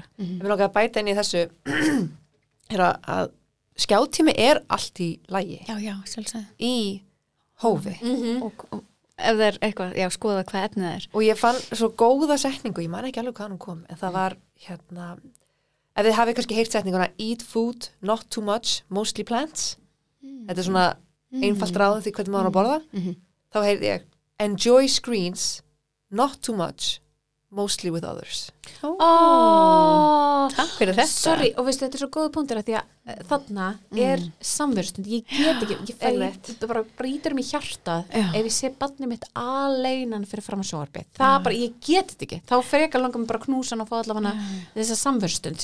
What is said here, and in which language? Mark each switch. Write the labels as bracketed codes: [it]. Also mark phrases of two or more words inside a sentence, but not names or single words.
[is] Við langar að bæta inn í þessu að skjátími er allt í lagi já, sjálfsagt í hófi og ef það er eitthvað, já, skoða hvað efnið er og ég fann svo góða setningu, ég man ekki alveg hvað hann kom en það var, ef þið hafið kannski heyrt setninguna [en] eat food, not too much, mostly plants [is] þetta er svona einfalt ráð því hvernig maður á að borða þá heyrði ég [en] enjoy screens, not too much mostly with others [is] Takk fyrir þetta Sorry, og veistu, þetta er svo góða punktur að því að þarna er samverðstund ég get ekki, ég bara brýtur mig hjartað ef ég sé barnið mitt aleinan fyrir fram að sjónvarpið það bara, ég get þetta ekki, þá frekar langar mig bara knúsan og fá allavega þessa samverðstund